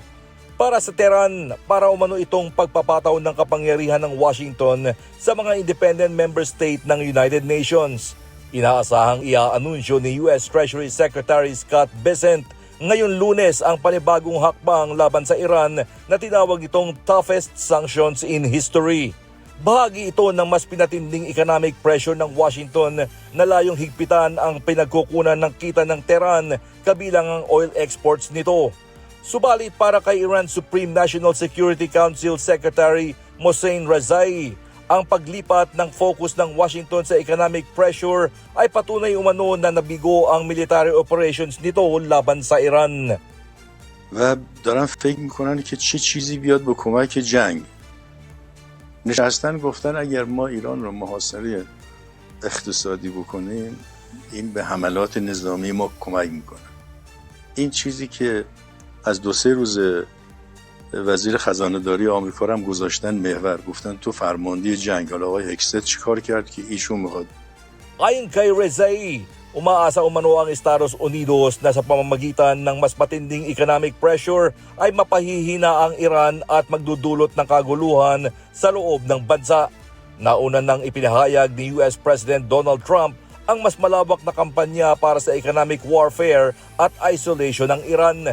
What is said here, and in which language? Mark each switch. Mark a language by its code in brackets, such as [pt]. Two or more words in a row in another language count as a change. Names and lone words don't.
[tl] Para sa Tehran, para umano itong pagpapataw ng kapangyarihan ng Washington sa mga [en] independent member state [tl] ng United Nations. Inaasahang iaanunsyo ni US Treasury Secretary Scott Bessent ngayon Lunes ang panibagong hakbang laban sa Iran na tinawag itong [en] toughest sanctions in history. [tl] Bahagi ito ng mas pinatinding [en] economic pressure [tl] ng Washington na layong higpitan ang pinagkukunan ng kita ng Tehran kabilang ang [en] oil exports [tl] nito. Subalit para kay Iran Supreme National Security Council Secretary Mohsen Rezai, ang paglipat ng focus ng Washington sa [en] economic pressure [tl] ay patunay umano na nabigo ang [en] military operations [tl] nito laban sa Iran. [fa] و دارن فکر میکنن که چه چیزی بیاد به کمک جنگ. نشستن گفتن اگر ما ایران رو محاصره اقتصادی بکنیم این به حملات نظامی ما کمک میکنه. این چیزی که از 2-3 روز وزیر خزانه داری آمریکا رو هم گذاشتن محور، گفتن تو فرمانده جنگ. حالا آقای هکست چیکار کرد که ایشون میخواد؟ [tl] Ayon kay Rezai, umaasa umano ang Estados Unidos na sa pamamagitan ng mas matinding [en] economic pressure [tl] ay mapahihina ang Iran at magdudulot ng kaguluhan sa loob ng bansa. Nauna nang ipinahayag ni US President Donald Trump ang mas malawak na kampanya para sa [en] economic warfare [tl] at isolation ng Iran.